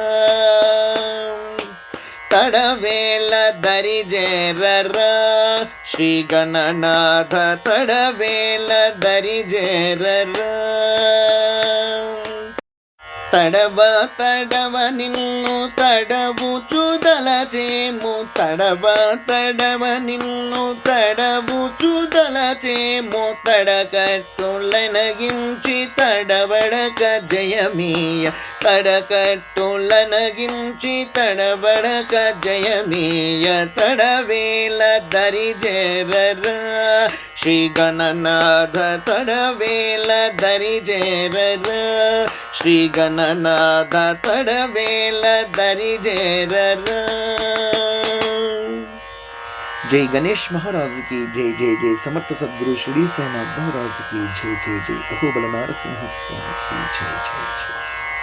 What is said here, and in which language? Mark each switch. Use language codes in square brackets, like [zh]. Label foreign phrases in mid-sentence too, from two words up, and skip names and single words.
[te] తడవేల దరిజేరరా శ్రీ గణనాథ తడవేల దరిజేరరా. తడవ తడవ నిన్ను తడవుచుదలచేము, తడవ తడవ నిన్ను తడవుచుదలచేము, తడకట్టులనగించి తడబడక జయమీయ, తడకట్టులనగించి తడబడక జయమీయ, తడవేల దరిజేరరా శ్రీ గణనాథ, తడవేల దరిజేరరా శ్రీ గణనాథ, తడవేల దరిజేరరా. [hi] जय गणेश महाराज की जय, जय जय समर्थ सद्गुरु श्री सेनाथ महाराज की जय, जय जय अहोबल नारसिंह स्वामी की जय, जय जय.